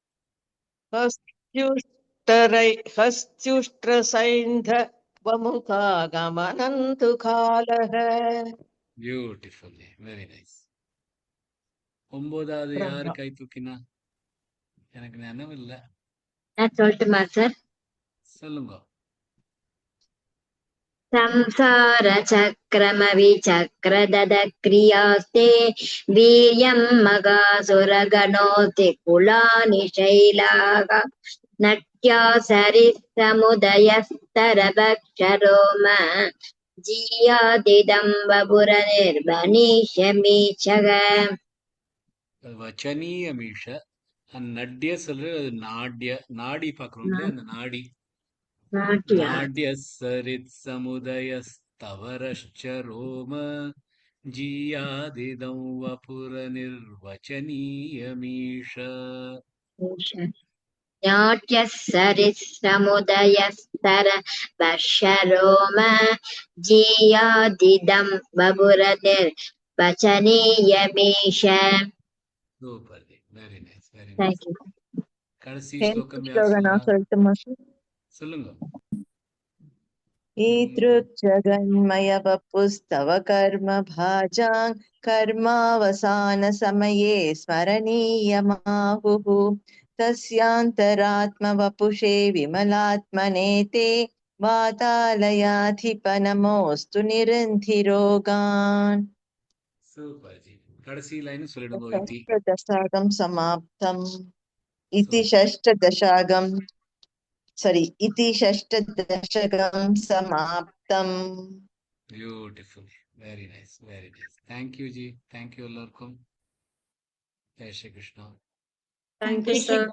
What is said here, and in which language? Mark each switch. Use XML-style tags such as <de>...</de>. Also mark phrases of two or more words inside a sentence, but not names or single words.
<sa>हस्त्युष्ट्र सैन्धवमुखा कमनन्तु कालः.</sa> <ta>பியூட்டிஃபுல் ஜி,</ta> <en>very nice.</en> <ta>9வது யாரு கை தூக்கினா? எனக்கு நினைவு இல்ல. நான் சொல்லட்டுமா சார்? சொல்லுங்க.</ta> <sa>संसार चक्रमविचक्रदद क्रियास्ते वीर्यं मगासुरगणोऽस्ति कुलानि शैलाः नट्या सरित्समुदयस्तरभक्षरोम जीयादिदम्बपुरनिर्वनिष्यमीशः.</sa> <ta>வச்சனீயமீஷ. நட்ய சொல்றது அது நாட்ய. நாடி பாக்குறோம் இல்லையா? அந்த நாடி.</ta> <sa>नाट्य सरित् समुदयस्तवरश्च रोम जीयादिदं वपुर निर्वच्चनीयमीश. नाट्यः सरित्समुदयस्तव तस्यान्तर वर्षरोम जीयादिदं बभुरनिर्वचनीयमीश</sa> <ta>சூப்பர் ஜி,</ta> <en>very nice, very Thank நைஸ். you.</en> <ta>கடைசி Tenth ஸ்லோகம் யார் slogan சொல்றா? சொல்லட்டுமா sir? சொல்லுங்க.</ta> <sa>ईदृग्जगन्मय वपुस्तव कर्म भाजां कर्मावसान समये स्मरणीयमाहुः तस्यान्तरात्म वपुषे विमलात्मने ते वातालयाधिप नमोऽस्तु निरन्थिरोगान्</sa> <ta>சூப்பர் ஜி. கடைசி லைன் சொல்லிடுங்க. இதி</ta> <sa>षष्ठदशागं समाप्तम् इति षष्ठदशागं इति षष्ठदशकं समाप्तम्.</sa> <ta>பியூட்டிஃபுல்,</ta> <en>very nice, very nice.</en> <ta>தேங்க்யூ ஜி, தேங்க்யூ எல்லாருக்கும். ஜெய் ஸ்ரீ கிருஷ்ணா.</ta> <en>Thank you, sir.</en>